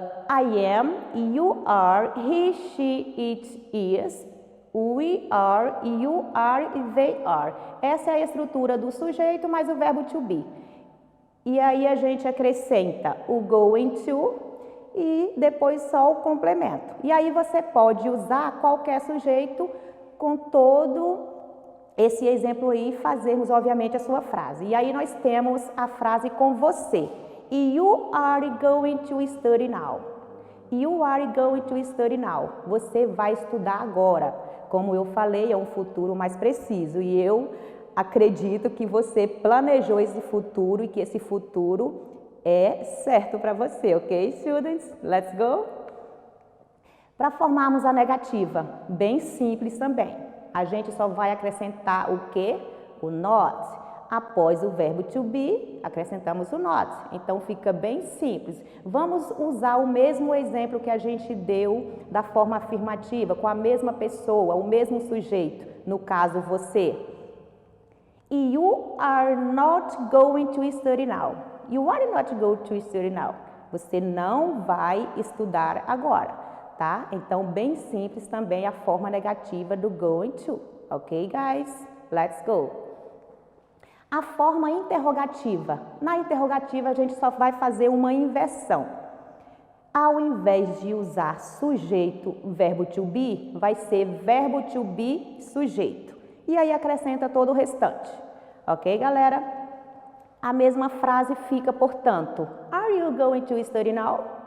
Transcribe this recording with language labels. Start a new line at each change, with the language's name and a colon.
English: I am, you are, he, she, it, is, we are, you are e they are.
Portuguese: Essa é a estrutura do sujeito mais o verbo to be. E aí a gente acrescenta o going to e depois só o complemento. E aí você pode usar qualquer sujeito com todo esse exemplo aí e fazermos, obviamente, a sua frase. E aí nós temos a frase com você.
English: You are going to study now. You are going to study now.
Portuguese: Você vai estudar agora. Como eu falei, é um futuro mais preciso. E eu acredito que você planejou esse futuro e que esse futuro é certo para você, ok,
English: students? Let's go?
Portuguese: Para formarmos a negativa, bem simples também. A gente só vai acrescentar o quê? O not. Após o verbo to be, acrescentamos o not. Então, fica bem simples. Vamos usar o mesmo exemplo que a gente deu da forma afirmativa, com a mesma pessoa, o mesmo sujeito. No caso, você.
English: You are not going to study now. You are not going to study now.
Portuguese: Você não vai estudar agora, tá? Então, bem simples também a forma negativa do going to.
English: Ok, guys? Let's go.
Portuguese: A forma interrogativa. Na interrogativa, a gente só vai fazer uma inversão. Ao invés de usar sujeito, verbo to be, vai ser verbo to be, sujeito. E aí acrescenta todo o restante. Ok, galera? A mesma frase fica, portanto,
English: Are you going to study now?